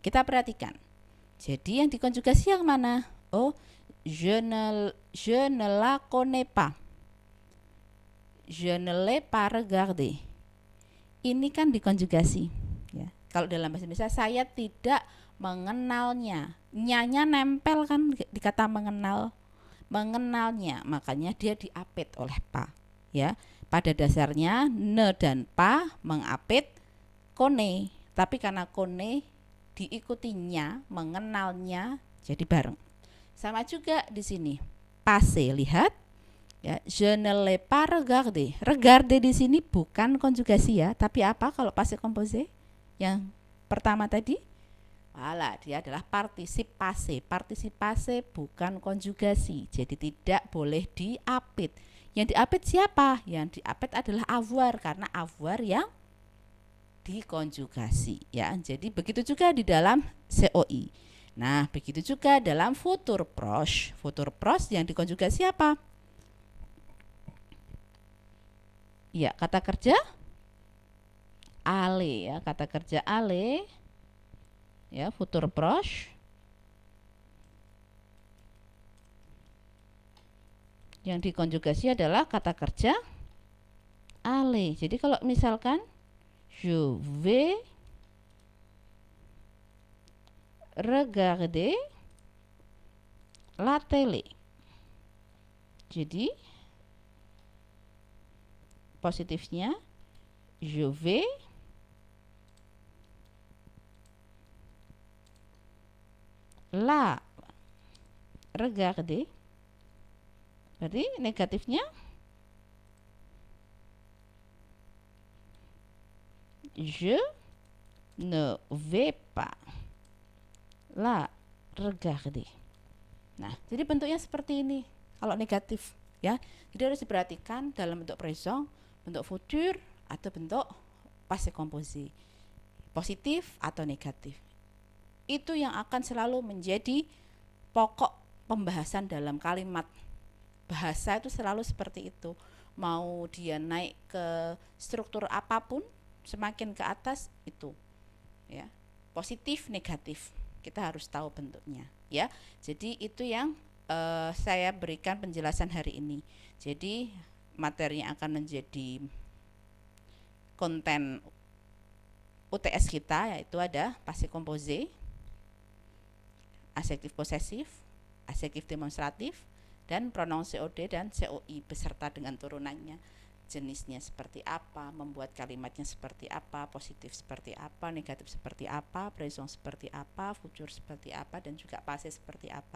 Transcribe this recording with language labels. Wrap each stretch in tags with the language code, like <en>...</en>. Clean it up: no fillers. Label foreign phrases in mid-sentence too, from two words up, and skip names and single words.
<id>Kita perhatikan, jadi yang dikonjugasi yang mana?</id> <fr>Je ne la connais pas, je ne l'ai pas regardé.</fr> <id>Ini kan dikonjugasi ya. Kalau dalam bahasa Indonesia saya tidak mengenalnya, nyanya nempel kan di kata mengenalnya, makanya dia diapit oleh pa ya. Pada dasarnya ne dan pa mengapit kone, tapi karena kone diikutinya mengenalnya jadi bareng. Sama juga di sini passé, lihat ya,</id> <fr>je ne l'ai pas regardé.</fr> <id>Regardé di sini bukan konjugasi ya, tapi apa kalau</id> <fr>passé composé</fr> <id>yang pertama tadi? Dia adalah partisip passé. Partisip passé bukan konjugasi, jadi tidak boleh diapit. Yang diapit siapa? Yang diapit adalah avoir, karena avoir yang dikonjugasi ya. Jadi begitu juga di dalam COI. Nah, begitu juga dalam</id> <fr>futur proche. Futur proche</fr> <id>yang dikonjugasi apa? Ya, kata kerja ale ya, kata kerja ale ya,</id> <fr>futur proche</fr> <id>yang dikonjugasi adalah kata kerja ale. Jadi kalau misalkan</id> <fr>je vais regarder la télé,</fr> <id>jadi positifnya</id> <fr>je vais la regarder,</fr> <id>berarti negatifnya</id> <fr>je ne vais pas la regarder.</fr> <id>Nah, jadi bentuknya seperti ini kalau negatif. ya. Jadi harus diperhatikan dalam bentuk présent, bentuk futur, atau bentuk</id> <fr>passé composé,</fr> <id>positif atau negatif. Itu yang akan selalu menjadi pokok pembahasan dalam kalimat. Bahasa itu selalu seperti itu. Mau dia naik ke struktur apapun, semakin ke atas itu, ya, positif negatif. Kita harus tahu bentuknya, ya. Jadi itu yang saya berikan penjelasan hari ini. Jadi materinya akan menjadi konten UTS kita, yaitu ada</id> <fr>passé composé,</fr> <id>adjektif posesif, adjektif demonstratif, dan pronoun COD dan COI beserta dengan turunannya. Jenisnya seperti apa, membuat kalimatnya seperti apa, positif seperti apa, negatif seperti apa, présent seperti apa, futur seperti apa, dan juga passé seperti apa.</id>